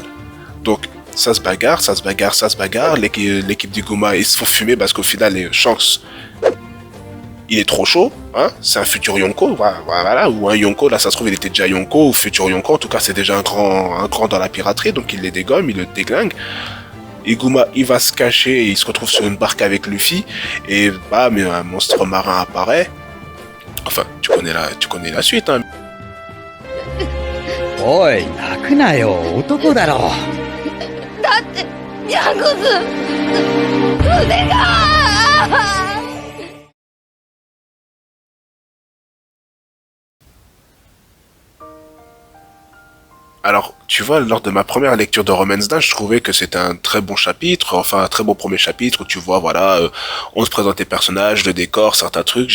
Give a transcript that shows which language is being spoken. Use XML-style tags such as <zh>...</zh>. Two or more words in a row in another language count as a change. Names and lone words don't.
<fr>Donc, ça se bagarre, l'équipe d'Iguma, ils se font fumer parce qu'au final, les Shanks, il est trop chaud, hein, c'est un futur Yonko, voilà, ou un Yonko, là ça se trouve il était déjà Yonko, ou futur Yonko, en tout cas c'est déjà un grand dans la piraterie, donc il les dégomme, il le déglingue. Iguma, il va se cacher, et il se retrouve sur une barque avec Luffy, et bah, mais un monstre marin apparaît. Enfin, tu connais la suite, hein.</fr> <ja>Oi, 泣くなよ、男だろ。だって、ヤングズ、腕が。</ja> <fr>Alors, tu vois, lors de ma première lecture de Romance Dawn, je trouvais que c'était un très bon chapitre, enfin un très bon premier chapitre où tu vois, voilà, on se présente les personnages, le décor, certains trucs.</fr>